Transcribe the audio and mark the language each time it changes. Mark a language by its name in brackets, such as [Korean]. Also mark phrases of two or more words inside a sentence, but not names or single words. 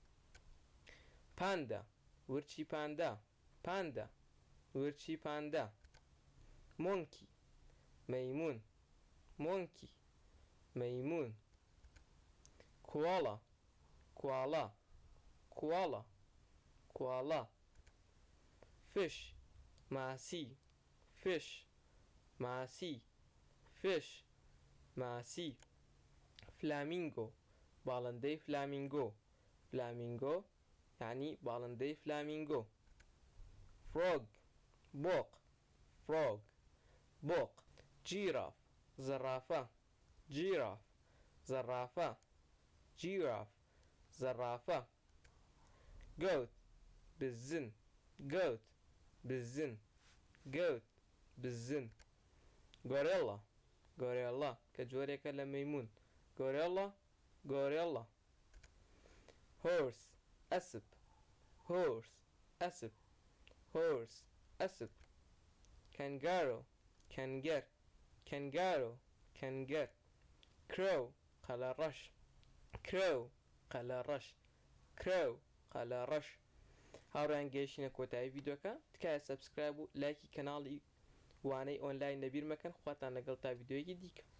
[Central Kurdish] panda ورچی پاندا panda ورچی پاندا monkey مەیمون monkey مەیمون [English] koala koala koala koala fish ماسی fish ماسی fish ماسی flamingo باڵندەی flamingo flamingo [Central Kurdish] یعنی باڵندەی [English] flamingo [Central Kurdish] frog بۆق frog بۆق giraffe زرافە giraffe زرافە giraffe زرافە goat بزن goat بزن goat بزن [English] gorilla gorilla [Central Kurdish] کە جۆرێکە لە مەیمون [English] gorilla gorilla [Central Kurdish] horse ئەسپ horse ئەسپ horse ئەسپ kangaroo کەنگەر kangaroo کەنگەر crow قەلەڕەش crow قەلەڕەش crow قەلەڕەش هاوڕێیان گەیشتنە کۆتایی ڤیدۆکە تکایە سەبسکرایب و لایکی کەناڵی وانەی ئۆنلاین لەبیر مەکەن خواتان لەگەڵ تا ڤیدۆیەکی دیکە